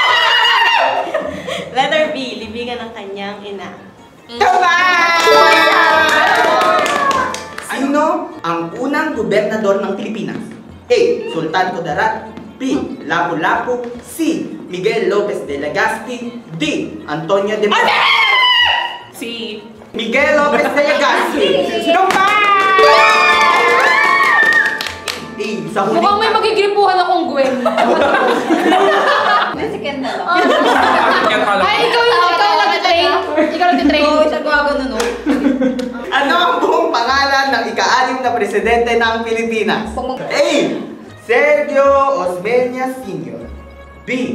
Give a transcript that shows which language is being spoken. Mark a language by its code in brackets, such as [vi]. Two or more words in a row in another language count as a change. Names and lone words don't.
[en] Letter B. [tl] Libingan ng kanyang ina. Tama! Sino ang unang gobernador ng Pilipinas? A. Sultan Kudarat. B. Lapu-Lapu. C. Miguel Lopez de Legazpi. D. Antonio de Moraes. C. Miguel Lopez de Legazpi. Tumpak! A. Sa huling Mukhang may magigripuhan akong Gwen. May second na lang. Ay, ikaw nag-train. Ikaw nag-train. Oo, siya gumagano no. Ano ang buong pangalan ng ika-6 na presidente ng Pilipinas? A. Sergio Osmeña Sr. B.